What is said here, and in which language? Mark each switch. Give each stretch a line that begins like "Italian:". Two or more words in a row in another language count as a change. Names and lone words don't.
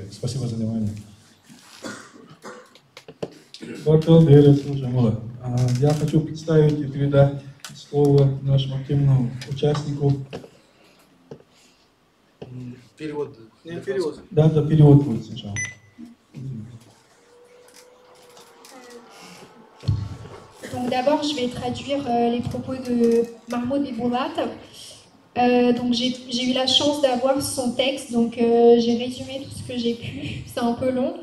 Russian: Спасибо за внимание. Я хочу представить и передать слово нашему активному участнику. Перевод. Нет, перевод. Да, перевод будет сначала.
French: Donc d'abord, je vais traduire les propos de Mahmoud Beboulat. Donc j'ai eu la chance d'avoir son texte, donc j'ai résumé tout ce que j'ai pu. C'est un peu long.